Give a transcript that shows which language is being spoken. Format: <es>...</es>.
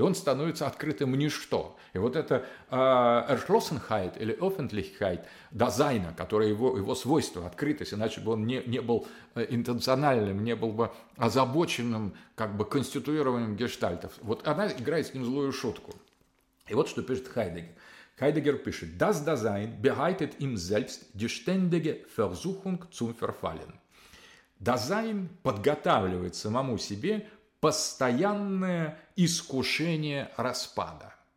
<ru>И он становится открытым ничто. И вот это Erschlossenheit или Öffentlichkeit Дазайна, которое его свойство, открытость, иначе бы он не был интенциональным, не был бы озабоченным как бы конституированием гештальтов. Вот она играет с ним злую шутку. И вот что пишет Хайдеггер. Хайдеггер пишет:</ru> <de>«Das Dasein bereitet ihm selbst die ständige Versuchung zum Verfallen».</de> <ru>Дазайн подготавливает самому себе постоянное искушение распада.</ru>